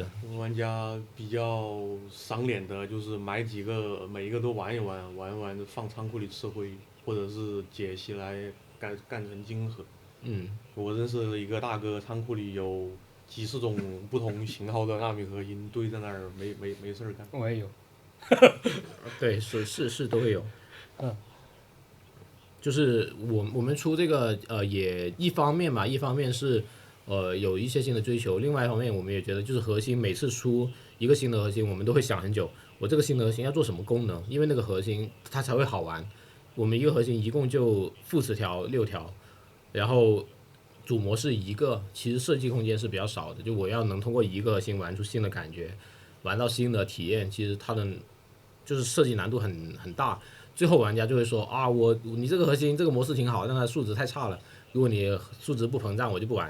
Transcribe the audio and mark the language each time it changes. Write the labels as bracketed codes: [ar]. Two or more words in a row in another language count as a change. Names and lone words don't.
[zh] 玩家比較賞臉的就是買幾個，每一個都玩一玩，玩一玩放倉庫裡吃灰，或者是解析來幹成晶核。我認識了一個大哥，倉庫裡有幾十種不同型號的納米核心堆在那兒，沒事兒幹。我也有。對，是都會有。就是我們出這個也一方面嘛，一方面是有一些新的追求，另外一方面我們也覺得就是核心每次出一個新的核心，我們都會想很久，我這個新的核心要做什麼功能，因為那個核心它才會好玩。我們一個核心一共就副詞條6條，然後主模式一個，其實設計空間是比較少的。就我要能通過一個核心玩出新的感覺，玩到新的體驗，其實它的就是設計難度很大。最後玩家就會說啊，你這個核心這個模式挺好，但它數值太差了，如果你數值不膨脹，我就不玩。